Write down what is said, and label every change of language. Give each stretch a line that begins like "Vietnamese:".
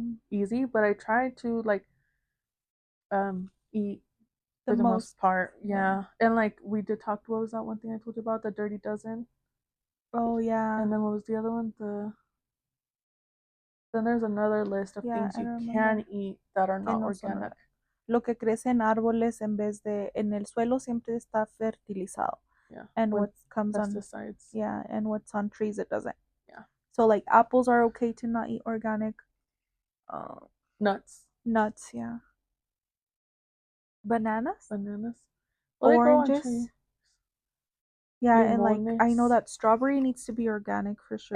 English: easy, but I try to like eat for the most part. Yeah. And like we did talk, what was that one thing I told you about, the dirty dozen? Oh yeah. And then what was the other one? Then there's another list of things you can eat that are not organic.
Spanish: Lo que crece en árboles en vez de en el suelo siempre está fertilizado.
English: Yeah. And what comes pesticides. and what's on trees it doesn't. Yeah. So like apples are okay to not eat organic. Nuts, yeah. Bananas. Well, oranges. Yeah,
Spanish: limones.
English: and like I know that strawberry needs to be organic for sure.